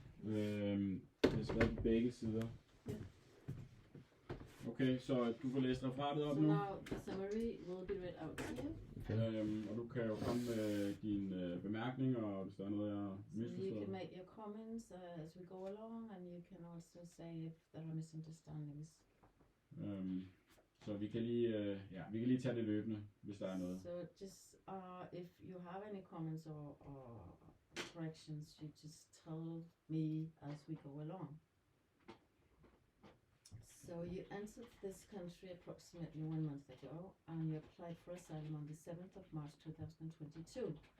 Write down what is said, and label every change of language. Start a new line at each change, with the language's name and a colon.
Danish: Det skal være på begge sider. Ja. Okay, så du får læst referatet op
English: So
Danish: nu.
English: now the summary will be read out to you.
Danish: Og du kan jo komme med dine bemærkninger, hvis der er noget, jeg har
English: So you
Danish: misforstået.
English: can make your comments as we go along, and you can also say if there are misunderstandings.
Danish: Så vi kan lige tage det løbende, hvis der er noget.
English: So just if you have any comments or corrections, you just tell me as we go along. So you entered this country approximately 1 month ago, and you applied for asylum on the 7th of March 2022.